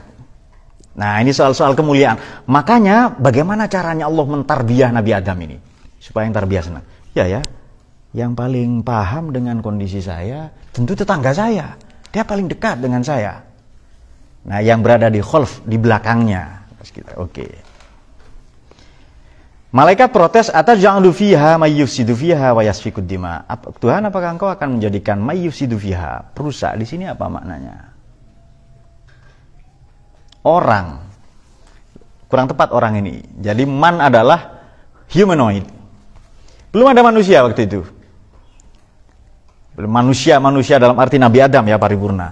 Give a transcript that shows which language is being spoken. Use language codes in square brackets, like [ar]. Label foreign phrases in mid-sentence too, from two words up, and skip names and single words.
[id] Nah, ini soal-soal kemuliaan. Makanya bagaimana caranya Allah mentarbiyah Nabi Adam ini supaya yang tarbiyah senang? Ya. Yang paling paham dengan kondisi saya tentu tetangga saya. Dia paling dekat dengan saya. Nah, yang berada di khalf, di belakangnya. [ar] Oke. [id] Malaikat protes, [ar] أتجعل فيها من يفسد فيها ويسفك الدماء. [id] Tuhan, apakah engkau akan menjadikan [ar] من يفسد فيها, [id] perusak? Di sini apa maknanya? Orang kurang tepat orang ini. Jadi man adalah humanoid. Belum ada manusia waktu itu. Manusia dalam arti Nabi Adam ya, paripurna.